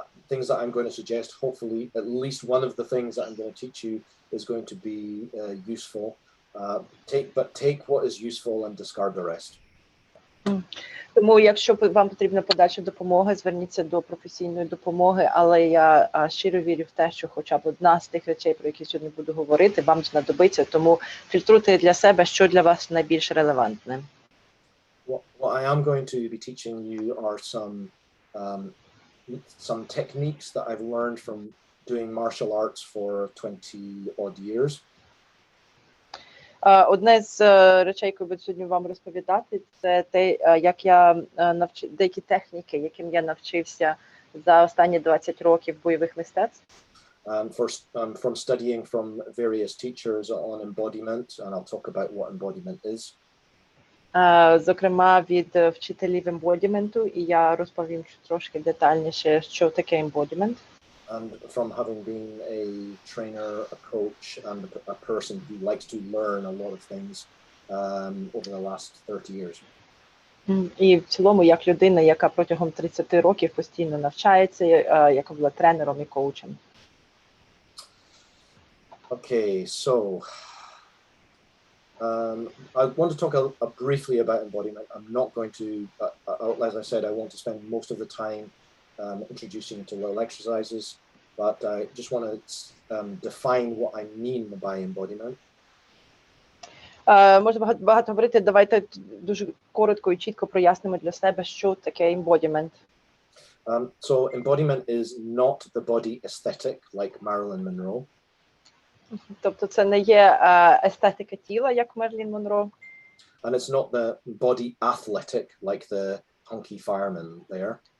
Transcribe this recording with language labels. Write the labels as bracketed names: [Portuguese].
[English] Things that I'm going to suggest, hopefully, at least one of the things that I'm going to teach you is going to be useful. Take what is useful and discard the rest. [Ukrainian] Тому, якщо вам потрібна подальша допомога, зверніться до професійної допомоги, але я щиро вірю в те, що хоча б одна з тих речей, про які сьогодні буду говорити, вам знадобиться, тому фільтруйте для себе, що для вас найбільш релевантне. [English] What I am going to be teaching you are some techniques that I've learned from doing martial arts for 20 odd years. [Ukrainian] Одне з речей, яку буду сьогодні вам розповідати, це те, як я деякі техніки, яким я навчився за останні 20 років бойових мистецтв. [English] From studying from various teachers on embodiment, and I'll talk about what embodiment is. [Ukrainian] Зокрема, від вчителів ембодіменту, і я розповім трошки детальніше, що таке ембодімент. [English] And from having been a trainer, a coach, and a person who likes to learn a lot of things over the last 30 years. [Ukrainian] І в цілому, як людина, яка протягом 30 років постійно навчається, яка була тренером і коучем. [English] Okay, so I want to talk briefly about embodiment. I'm not going to, as I said, I want to spend most of the time introducing you to little exercises, but I just want to define what I mean by embodiment. [Ukrainian] Можна багато говорити, давайте дуже коротко і чітко прояснимо для себе, що таке embodiment. [English] So embodiment is not the body aesthetic like Marilyn Monroe. [Ukrainian] Тобто це не є естетика тіла, як Мерлін Монро. [English] And it's not the body athletic like the hunky fireman there.